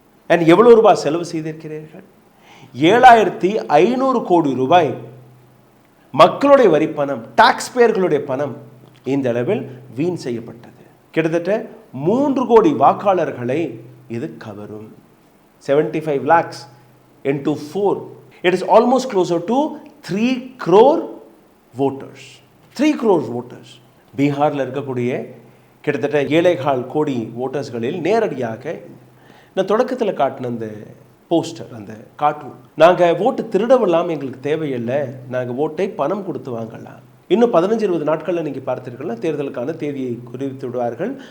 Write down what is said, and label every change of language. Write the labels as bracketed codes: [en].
[ta] And எவ்வளோ ரூபாய் செலவு செய்திருக்கிறீர்கள்? 7,500 கோடி ரூபாய் மக்களுடைய வரி பணம், டாக்ஸ் பேயர்களுடைய பணம் இந்த அளவில் வீண் செய்யப்பட்டது. கிட்டத்தட்ட 3 கோடி வாக்காளர்களை இது கவரும். [en] 75 lakhs into 4, it is almost closer to 3 crore voters. 3 crore voters. [ta] பீகாரில் இருக்கக்கூடிய கிட்டத்தட்ட 7.25 கோடி ஓட்டர்ஸ்களில் நேரடியாக நான் தொடக்கத்தில் காட்டின அந்த போஸ்டர், அந்த கார்ட்டூன், நாங்கள் ஓட்டு திருடவெல்லாம் எங்களுக்கு தேவையில்லை, நாங்கள் ஓட்டை பணம் கொடுத்து வாங்கலாம். இன்னும் 15-20 நாட்களில் நீங்கள் பார்த்தீர்கள்னா தேர்தலுக்கான தேதியை குறித்து விடுவார்கள்.